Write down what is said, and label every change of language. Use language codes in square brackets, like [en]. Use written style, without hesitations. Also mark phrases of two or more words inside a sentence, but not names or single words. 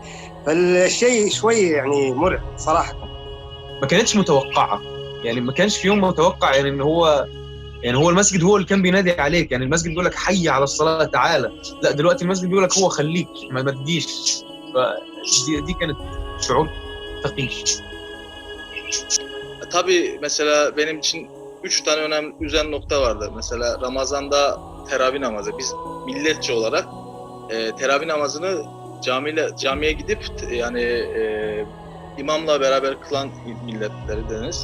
[ar] فالشيء شوي يعني مرعب صراحة. ما كانتش متوقعة، يعني ما كانش في يوم متوقع يعني إن هو المسجد هو اللي كان بينادي عليك. يعني المسجد بيقول لك حي على الصلاة تعالى، لا دلوقتي المسجد بيقول لك هو خليك ما تجيش. فدي كانت şuur ثقيل. [tr] Tabii mesela benim için 3 tane önemli üzen nokta vardı. Mesela Ramazan'da teravih namazı. Biz milletçe olarak teravih namazını camiye gidip yani imamla beraber kılan milletlerdeniz.